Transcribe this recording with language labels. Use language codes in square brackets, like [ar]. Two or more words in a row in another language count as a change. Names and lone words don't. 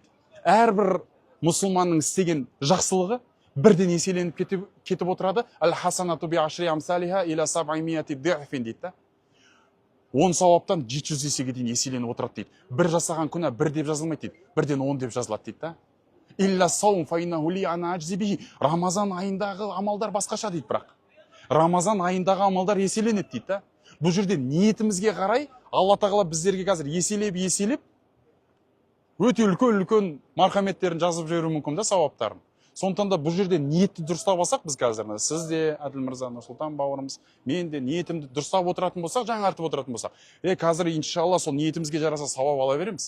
[kk] Әрбір мұсылманның істеген жақсылығы бірден еселеніп кетіп отырады. [ar] الحسنة بعشر أمثالها إلى 700 ضعف дейді. [kk] 10 сауаптан 700 есеге дейін еселеніп отырады дейді. Бір жасаған күнә бір деп жазылмайды дейді. Бірден 10 деп жазылады дейді. [ar] إلا الصوم فإنه لي أنا أجزي به. [kk] Рамазан айындағы амалдар басқаша дейді бірақ. Рамазан айындағы амалдар еселенеді дейді. Бұл жерде ниетімізге қарай Алла тағала біздерге қазір еселеп өте үлкен мархаметтерін жазып жіберуі мүмкін да, сауаптарын. Сондықтан да бұл жерде ниетті дұрыстап алсақ, біз қазір сіз де, Әділ мырза, Нұрсұлтан бауырымыз, мен де ниетімді дұрыстап отыратын болсақ, жаңартып отыратын болсақ, қазір иншалла сол ниетімізге жараса сауап ала береміз.